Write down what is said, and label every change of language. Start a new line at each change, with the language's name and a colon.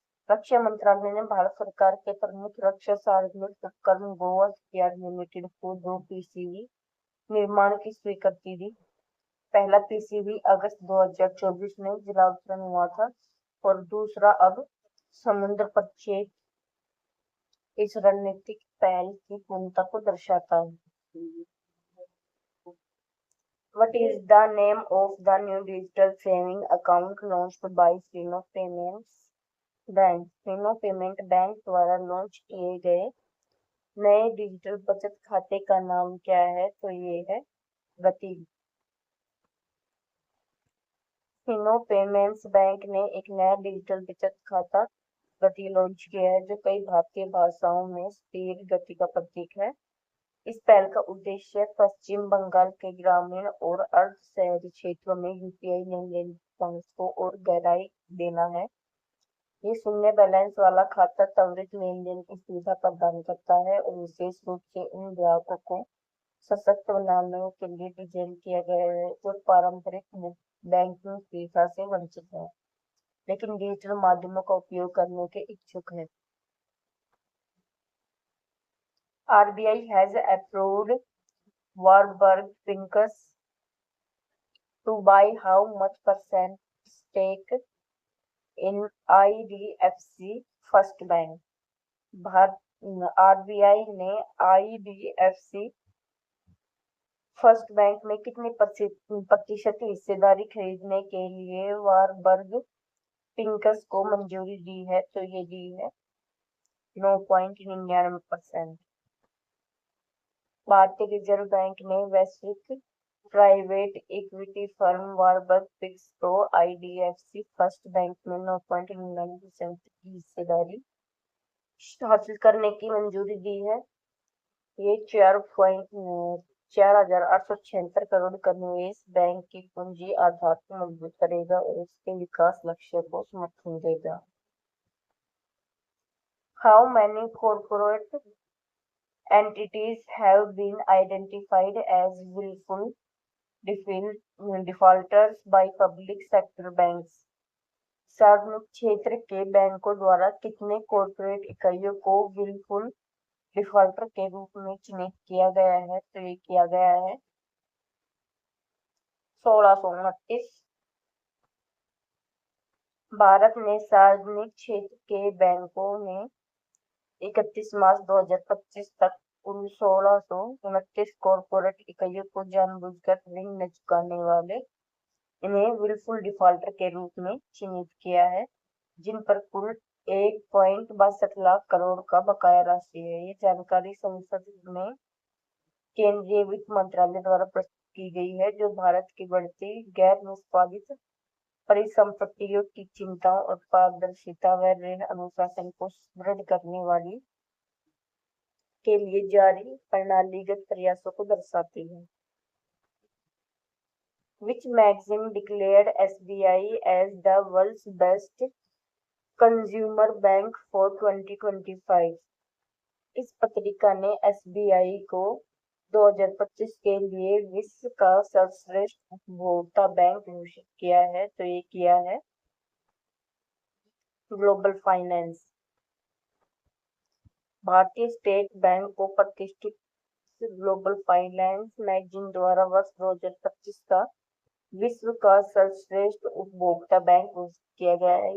Hindi: रक्षा मंत्रालय ने भारत सरकार के प्रमुख रक्षा सार्वजनिक उपक्रम गोवा शिपयार्ड लिमिटेड को 2 PCV निर्माण की स्वीकृति दी। पहला PCV अगस्त 2024 में जलावतरण हुआ था और दूसरा अब समुद्र परिक्षेत्र इस रणनीतिक पहल की पूर्णता को दर्शाता है।
English: What is the name of the new digital saving account launched by Fino Payments Bank?
Hindi: Fino payment bank द्वारा लॉन्च किए गए नए डिजिटल बचत खाते का नाम क्या है? तो ये है गति। फिनो पेमेंट्स बैंक ने एक नया डिजिटल बचत खाता गति लॉन्च किया है जो कई भारतीय भाषाओं में स्थिर गति का प्रतीक है। इस पहल का उद्देश्य पश्चिम बंगाल के ग्रामीण और अर्ध शहरी क्षेत्रों में UPI लेनदेन को और गहराई देना है। ये शून्य बैलेंस वाला खाता त्वरित लेनदेन की सुविधा प्रदान करता है और विशेष रूप से उन ग्राहकों को सशक्त बनाने के लिए डिजाइन किया गया है जो पारंपरिक बैंकिंग सुविधा से वंचित है लेकिन डिजिटल माध्यमों का उपयोग करने के इच्छुक है।
English: RBI has approved Warburg Pincus to buy how much percent stake in IDFC First Bank?
Hindi: RBI ने IDFC फर्स्ट बैंक में कितनी प्रतिशत हिस्सेदारी खरीदने के लिए वारबर्ग पिंकस को मंजूरी दी है? तो ये दी है 9.99%। भारतीय रिजर्व बैंक ने वैश्विक private equity firm Warburg Pincus को IDFC फर्स्ट बैंक में 9.99% की हिस्सेदारी हासिल करने की मंजूरी दी है। ये 4,876 करोड़ का निवेश बैंक की पूंजी आधार को मजबूत करेगा और उसके विकास लक्ष्य को समर्थन देगा।
English: How many corporate entities have been identified as willful defaulters by public sector banks?
Hindi: सार्वजनिक क्षेत्र के बैंकों द्वारा कितने कॉर्पोरेट इकाइयों को विलफुल डिफॉल्टर के रूप में चिन्हित किया गया है? तो ये किया गया है 1629। भारत ने सार्वजनिक क्षेत्र के बैंकों में 31 मार्च 2025 तक उन 1629 कॉर्पोरेट इकाइयों को जानबूझकर ऋण न चुकाने वाले इन्हें विलफुल डिफॉल्टर के रूप में चिन्हित किया है, जिन पर कुल 1.62 लाख करोड़ का बकाया राशि है। ये जानकारी संसद में केंद्रीय वित्त मंत्रालय द्वारा प्रस्तुत की गई है, जो भारत की बढ़ती गैर निष्पादित परिसंपत्तियों की चिंताओं और पारदर्शिता व ऋण अनुशासन को सुदृढ़ करने वाली के लिए जारी प्रणालीगत प्रयासों को दर्शाती है।
English: Which magazine declared SBI as the world's best consumer bank for 2025?
Hindi: इस पत्रिका ने एसबीआई को 2025 के लिए विश्व का सर्वश्रेष्ठ उपभोक्ता बैंक घोषित किया है। तो ये किया है ग्लोबल फाइनेंस। भारतीय स्टेट बैंक को प्रतिष्ठित ग्लोबल फाइनेंस मैगजीन द्वारा वर्ष 2025 का विश्व का सर्वश्रेष्ठ उपभोक्ता बैंक घोषित किया गया है।